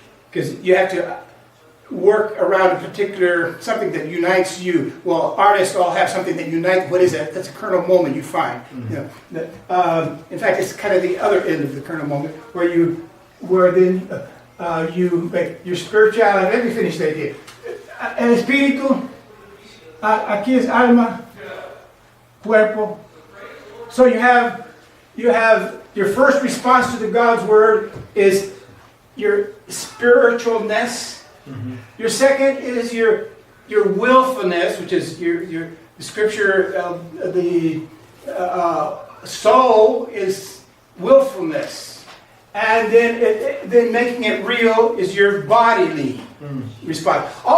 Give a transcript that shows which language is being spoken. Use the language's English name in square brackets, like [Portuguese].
[English] Because you have to work around a particular, something that unites you. Well, artists all have something that unites. What is that? That's a kernel moment you find. You know, in fact, it's kind of the other end of the kernel moment, where then you make your spirituality. Let me finish the idea. [Spanish] El espíritu, aquí es alma, cuerpo. [English] So you have your first response to the God's word is your spiritualness. Your second is your willfulness, which is your scripture. The soul is willfulness, and then making it real is your bodily response.